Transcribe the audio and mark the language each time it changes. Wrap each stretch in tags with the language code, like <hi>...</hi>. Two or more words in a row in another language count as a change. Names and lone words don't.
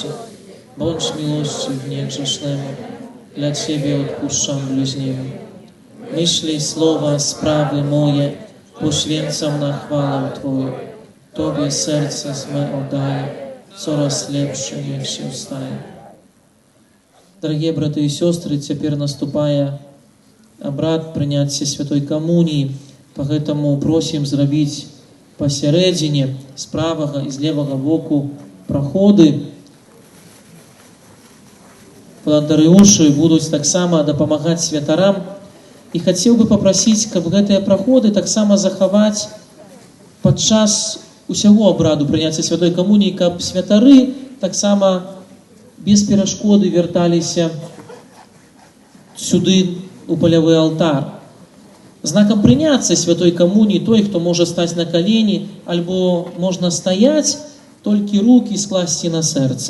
<pl>Bądź miłościwnie grzesznemu, dla Ciebie odpuszczam bliźniemu. Myśli, słowa, sprawy moje poświęcam na chwałę Twoją. Tobie serce swe oddaję, coraz lepsze niech się staje.</pl> <ru>Дорогие браты и сестры, теперь наступает обряд принятия Святой Коммунии, поэтому просим зробить посередине, с правого и с левого боку проходы.</ru> <be>Волонтарыушы будут так само допомагать святарам.</be> <ru>И хотел бы попросить,</ru> <be>каб гэтыя праходы таксама захаваць падчас усяго абраду прыняцця Святой Камуніі, каб святары таксама без перашкоды вярталіся сюды у палявы алтар. Знакам прыняцця Святой Камуніі той, хто можа стаць на калені, альбо можна стаяць, толькі рукі скласці на сэрцы.</be>